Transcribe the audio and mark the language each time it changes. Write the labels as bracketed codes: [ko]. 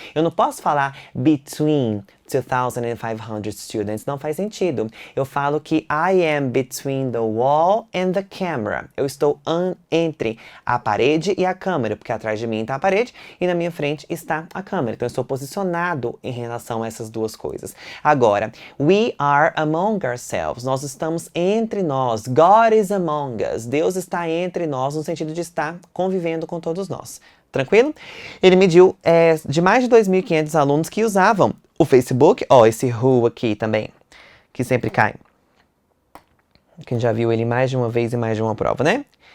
[pt] Eu não posso falar [en] between 2,500 students, [pt] não faz sentido. Eu falo que [en] I am between the wall and the camera. [pt] Eu estou entre a parede e a câmera, porque atrás de mim está a parede e na minha frente está a câmera. Então eu estou posicionado em relação a essas duas coisas. [en] Agora, we are among ourselves. [pt] Nós estamos entre nós. [en] God is among us. [pt] Deus está entre nós no sentido de estar convivendo com todos nós. Tranquilo? Ele mediu de mais de 2.500 alunos que usavam o Facebook. Esse who aqui também, que sempre cai. Quem já viu ele mais de uma vez e mais de uma prova, né?